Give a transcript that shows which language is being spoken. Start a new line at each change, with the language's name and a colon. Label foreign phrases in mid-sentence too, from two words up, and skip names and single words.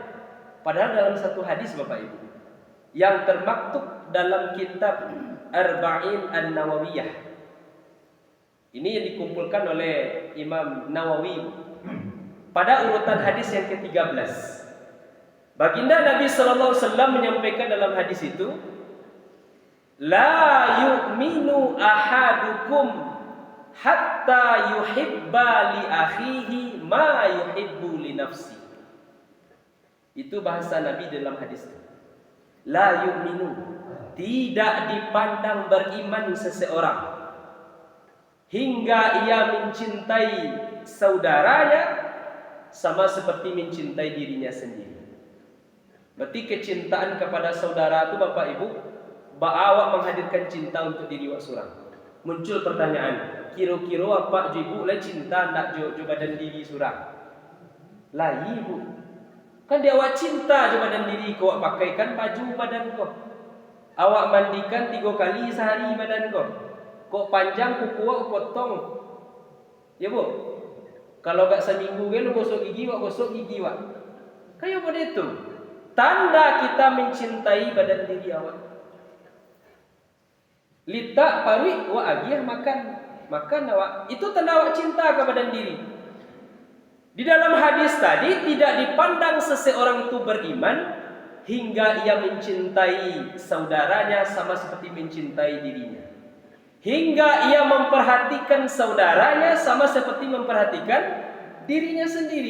Indonesian: Padahal dalam satu hadis Bapak Ibu yang termaktub dalam kitab Arba'in An-Nawawiyah, ini yang dikumpulkan oleh Imam Nawawi pada urutan hadis yang ke-13. Baginda Nabi
Arabic: صلى الله عليه وسلم
Indonesian: menyampaikan dalam hadis itu,
Arabic: لا يؤمن أحدكم حتى يحب لأخيه ما يحب لنفسي.
Indonesian: Itu bahasa Nabi dalam hadis itu.
Arabic: لا يؤمن,
Indonesian: tidak dipandang beriman seseorang hingga ia mencintai saudaranya sama seperti mencintai dirinya sendiri. Berarti kecintaan kepada saudara itu Bapak Ibu, awak menghadirkan cinta untuk diri awak seorang.
Minangkabau: Muncul pertanyaan, kira-kira apa ibu lah cinta nak jo badan diri seorang? Lah ibu, kan dia awak cinta jo badan diri kau, awak pakaikan baju badan kau, awak mandikan 3 kali sehari badan kau, kau panjang kuku awak potong,
Indonesian: ya bu? Kalau gak seminggu kan gosok gigi awak, kayak pada itu. Tanda kita mencintai badan diri awak.
Minangkabau: Litak parik wa agih makan awak.
Indonesian: Itu tanda awak cinta kepada diri. Di dalam hadis tadi tidak dipandang seseorang itu beriman hingga ia mencintai saudaranya sama seperti mencintai dirinya. Hingga ia memperhatikan saudaranya sama seperti memperhatikan dirinya sendiri.